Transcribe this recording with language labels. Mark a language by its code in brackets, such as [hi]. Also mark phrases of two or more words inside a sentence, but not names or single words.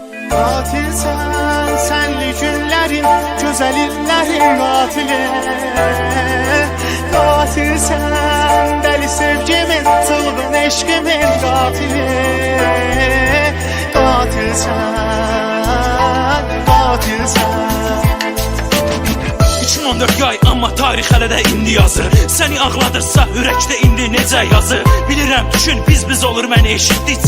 [tr] Katilsen senli günlerin, güzel illerin katili. Katilsen deli sevgimin, çılgın eşkimin katili. Katilsen, katilsen. [az] 2014 yay amma tarix hələ də indi yazır. Səni ağladırsa ürəkdə indi necə yazır. Bilirəm düşün biz olur məni eşitdikcə.